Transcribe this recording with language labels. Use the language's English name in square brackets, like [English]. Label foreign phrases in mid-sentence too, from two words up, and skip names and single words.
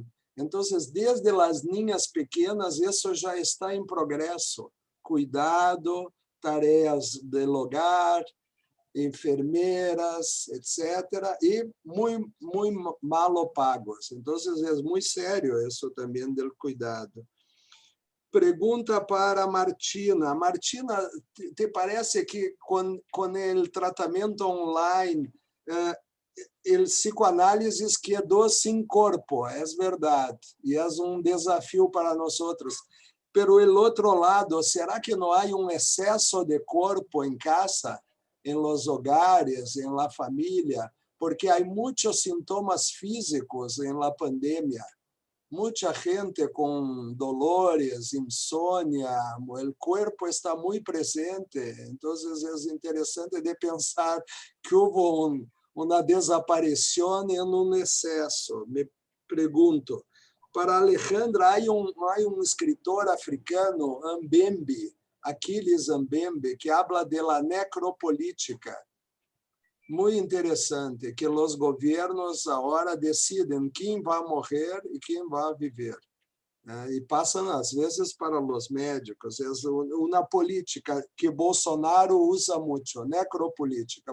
[Spanish] Entonces, desde las niñas pequeñas, eso ya está en progreso. Cuidado, tareas del hogar, enfermeras, etcétera, y muy malo pagos. Entonces, es muy serio eso también del cuidado. [Portuguese] Pergunta para Martina. Martina, [Spanish] te parece [Portuguese] que com o tratamento online, o psicoanálise quedou sem corpo? É verdade, e é desafio para nós. Pero o outro lado, será que não há excesso de corpo em casa, [Spanish] em los hogares, em la família? [Portuguese] Porque há muitos sintomas físicos em [Spanish] la pandemia. [Portuguese] Muita gente com dolores, insônia, o corpo está muito presente. Então, é interessante de pensar que houve uma desaparição em excesso. Me pergunto. Para Alejandra, há escritor africano, [Spanish] Mbembe, Aquiles Mbembe, que habla de la necropolítica. [Portuguese] Muito interessante, que os governos agora decidem quem vai morrer e quem vai viver. E passam, às vezes, para os médicos. É uma política que Bolsonaro usa muito, necropolítica.